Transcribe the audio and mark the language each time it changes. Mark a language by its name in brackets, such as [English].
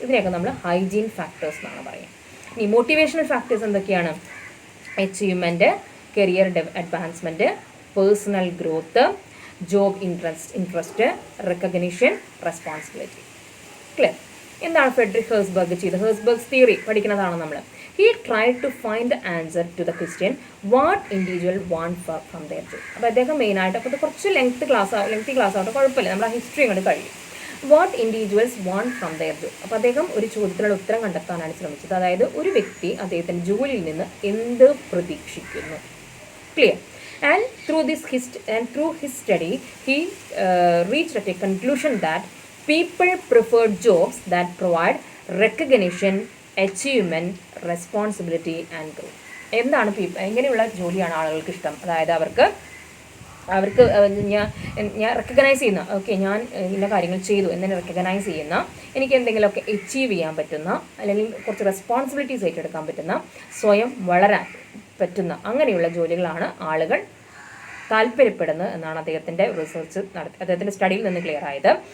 [Malayalam] ഇതിനെയൊക്കെ നമ്മൾ hygiene factors എന്നാണ് പറയുക. ഇനി മോട്ടിവേഷണൽ ഫാക്ടേഴ്സ് എന്തൊക്കെയാണ്? [English] Achievement, career advancement, personal growth, job interest, recognition, responsibility. Clear? [Malayalam] എന്താണ് ഫ്രെഡറിക് ഹേഴ്സ്ബർഗ് ചെയ്തത്? ഹേഴ്സ്ബർഗ്സ് തിയറി പഠിക്കുന്നതാണ് നമ്മൾ. [English] He tried to find the answer to the question what individual want from their job. [Malayalam] അപ്പോൾ അദ്ദേഹം മെയിനായിട്ട്, അപ്പോൾ ഇത് കുറച്ച് ലെങ്തി ക്ലാസ് ആവട്ടെ കുഴപ്പമില്ല, നമ്മൾ ആ ഹിസ്റ്ററി അങ്ങോട്ട് കഴിയും. [English] What individuals want from their job. [Malayalam] അപ്പോൾ അദ്ദേഹം ഒരു ചോദ്യത്തിനുള്ള ഉത്തരം കണ്ടെത്താനാണ് ശ്രമിച്ചത്. അതായത് ഒരു വ്യക്തി അദ്ദേഹത്തിൻ്റെ ജോലിയിൽ നിന്ന് എന്ത് പ്രതീക്ഷിക്കുന്നു. [English] Clear? And through his study he reached at a conclusion that people prefer jobs that provide recognition, achievement, responsibility and growth. [Malayalam] എന്താണ് എങ്ങനെയുള്ള ജോലിയാണ് ആളുകൾക്ക് ഇഷ്ടം? അതായത് അവർക്ക് ഞാൻ റെക്കഗ്നൈസ് ചെയ്യുന്ന, ഓക്കെ ഞാൻ ഇന്ന കാര്യങ്ങൾ ചെയ്തു എന്നെ റെക്കഗ്നൈസ് ചെയ്യുന്ന, എനിക്ക് എന്തെങ്കിലുമൊക്കെ അച്ചീവ് ചെയ്യാൻ പറ്റുന്ന, അല്ലെങ്കിൽ കുറച്ച് റെസ്പോൺസിബിലിറ്റീസ് ഏറ്റെടുക്കാൻ പറ്റുന്ന, സ്വയം വളരാൻ പറ്റുന്ന അങ്ങനെയുള്ള ജോലികളാണ് ആളുകൾ താല്പര്യപ്പെടുന്നത് എന്നാണ് അദ്ദേഹത്തിൻ്റെ റിസർച്ച് അദ്ദേഹത്തിൻ്റെ സ്റ്റഡിയിൽ നിന്ന് ക്ലിയർ ആയത്.